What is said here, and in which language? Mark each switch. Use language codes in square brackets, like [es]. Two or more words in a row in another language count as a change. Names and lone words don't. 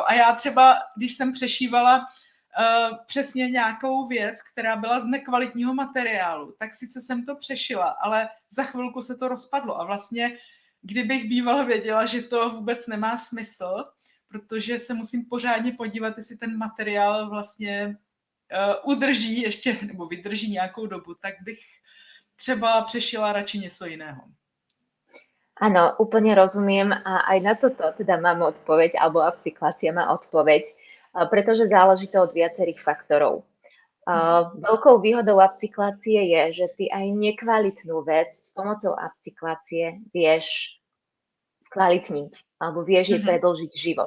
[cs] A já třeba, když jsem přešívala přesně nějakou věc, která byla z nekvalitního materiálu, tak sice jsem to přešila, ale za chvilku se to rozpadlo a vlastně kdybych bývala věděla, že to vůbec nemá smysl, protože se musím pořádně podívat, jestli ten materiál vlastně udrží ještě, nebo vydrží nějakou dobu, tak bych třeba přešila radši něco jiného. [sk] Áno, úplne rozumiem a aj na toto teda mám odpoveď, alebo upcyklácia má odpoveď, pretože záleží to od viacerých faktorov. Veľkou výhodou upcyklácie je, že ty aj nekvalitnú vec s pomocou upcyklácie vieš skvalitniť alebo vieš jej predĺžiť život.